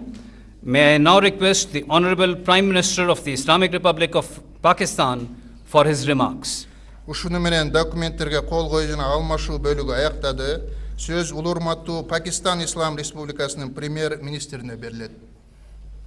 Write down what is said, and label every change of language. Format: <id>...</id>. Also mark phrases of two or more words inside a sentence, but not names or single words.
<en>May I now request the Honorable Prime Minister of the Islamic Republic of Pakistan for his remarks.</en> <ky>Ушуну менен документтерге кол коюу жана алмашуу бөлүгү аяктады. Сөз улурматтуу Пакистан Ислам Республикасынын премьер-министрине берилет.</ky>